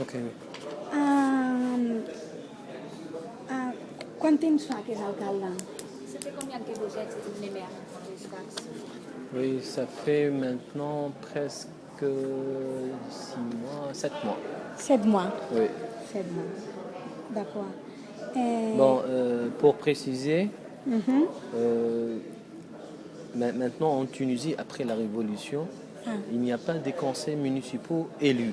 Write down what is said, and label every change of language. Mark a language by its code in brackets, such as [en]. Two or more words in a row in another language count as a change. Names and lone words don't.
[fr] Ok. [ca] Quant temps fa que és alcalde? [fr] Ça fait combien que vous êtes les maires des Sfax? Oui, ça fait maintenant presque 6 mois, 7 mois. 7 mois. Oui. 7 mois. D'accord. Bon, pour préciser, maintenant en Tunisie, après la Révolution, il n'y a pas des conseils municipaux élus.